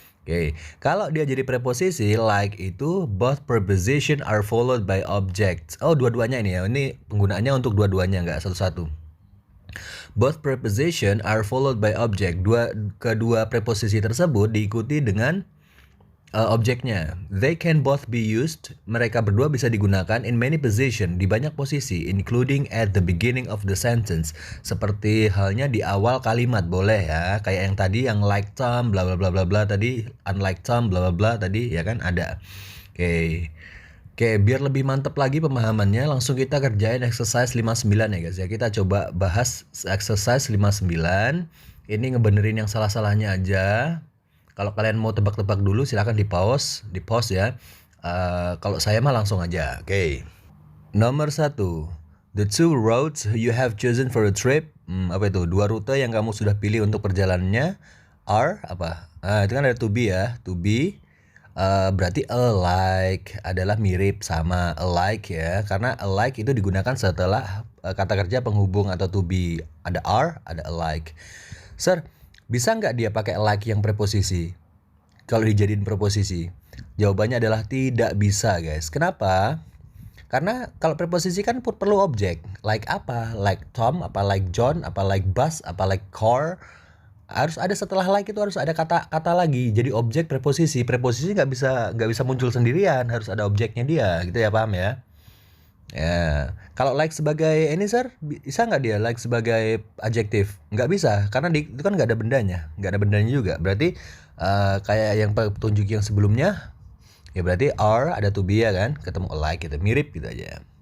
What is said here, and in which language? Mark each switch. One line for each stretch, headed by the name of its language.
Indonesian: Oke, kalau dia jadi preposisi like itu
English: both preposition are followed by objects.
Indonesian: Oh, dua-duanya ini ya. Ini penggunaannya untuk dua-duanya, nggak satu-satu.
English: Both preposition are followed by object.
Indonesian: Kedua preposisi tersebut diikuti dengan objeknya.
English: They can both be used.
Indonesian: Mereka berdua bisa digunakan
English: in many position,
Indonesian: di banyak posisi,
English: including at the beginning of the sentence.
Indonesian: Seperti halnya di awal kalimat, boleh ya. Kayak yang tadi yang like Tom bla bla bla bla bla tadi, unlike Tom bla bla bla tadi ya kan ada. Oke. Oke, biar lebih mantap lagi pemahamannya, langsung kita kerjain exercise 59 ya guys ya. Kita coba bahas exercise 59. Ini ngebenerin yang salah-salahnya aja. Kalau kalian mau tebak-tebak dulu silahkan di pause ya. Kalau saya mah langsung aja. Oke. Nomor 1.
English: The two routes you have chosen for a trip.
Indonesian: Apa itu? Dua rute yang kamu sudah pilih untuk perjalanannya are apa? Itu kan ada to be ya. To be berarti alike adalah mirip sama alike ya. Karena alike itu digunakan setelah kata kerja penghubung atau to be. Ada are, ada alike. Sir, bisa nggak dia pakai like yang preposisi? Kalau dijadiin preposisi? Jawabannya adalah tidak bisa guys. Kenapa? Karena kalau preposisi kan perlu objek. Like apa? Like Tom, apa like John, apa like bus, apa like car. Harus ada setelah like itu harus ada kata lagi. Jadi objek preposisi. Preposisi nggak bisa muncul sendirian. Harus ada objeknya dia. Gitu ya, paham ya? Ya, kalau like sebagai ini sir, bisa nggak dia like sebagai adjektif? Nggak bisa, karena itu kan nggak ada bendanya juga. Berarti kayak yang petunjuk yang sebelumnya, ya berarti are ada to be ya kan, ketemu like gitu, mirip gitu aja.